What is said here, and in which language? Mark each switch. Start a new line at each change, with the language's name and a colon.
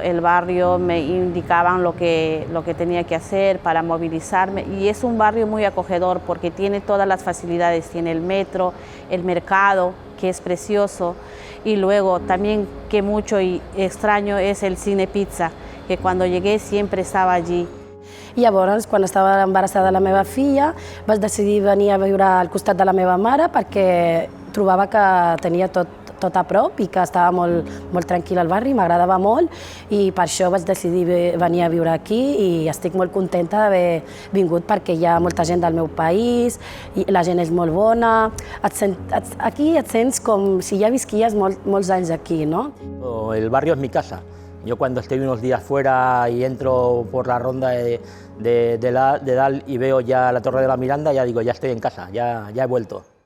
Spanish: El barrio me indicaban lo que tenía que hacer para movilizarme y es un barrio muy acogedor porque tiene todas las facilidades, tiene el metro, el mercado, que es precioso, y luego también que mucho y extraño es el Cine Pizza, que cuando llegué siempre estava allí.
Catalan: I llavors, quan estava embarassada de la meva filla, vaig decidir venir a viure al costat de la meva mare perquè trobava que tenia tot a prop i que estava molt tranquil al barri, m'agradava molt i per això vaig decidir venir a viure aquí i estic molt contenta d'haver vingut perquè hi ha molta gent del meu país, i la gent és molt bona, aquí et sents com si ja visquies molts anys aquí, no?
Spanish: El barrio es mi casa. Yo cuando estoy unos días fuera y entro por la ronda de Dal y veo ya la Torre de la Miranda, ya digo, ya estoy en casa, ya he vuelto.